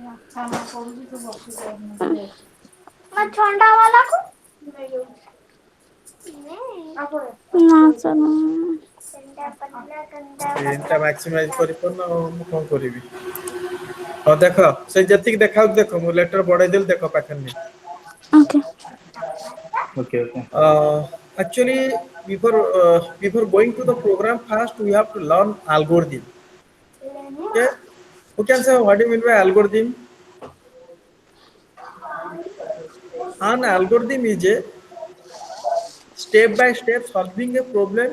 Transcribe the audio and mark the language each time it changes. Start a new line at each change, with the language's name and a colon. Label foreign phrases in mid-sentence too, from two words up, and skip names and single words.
Odia: ନା ସାର୍ ସ୍କ୍ରିନଟା ମାକ୍ସିମାଇଜ କରିପାରୁନ ଆଉ ମୁଁ କଣ କରିବି। ହଉ ଦେଖ ସେ ଯେତିକି ଦେଖାଉଛି ଦେଖ ମୁଁ ଲେଟର ବଢେଇ ଦେଲି ଦେଖ ପାଖରେ ନାହିଁ। ଓକେ
English: Okay, okay. Actually, before going to the program, first we have to learn algorithm. Okay, who can say what do you mean by algorithm? An algorithm is a step by step solving a problem.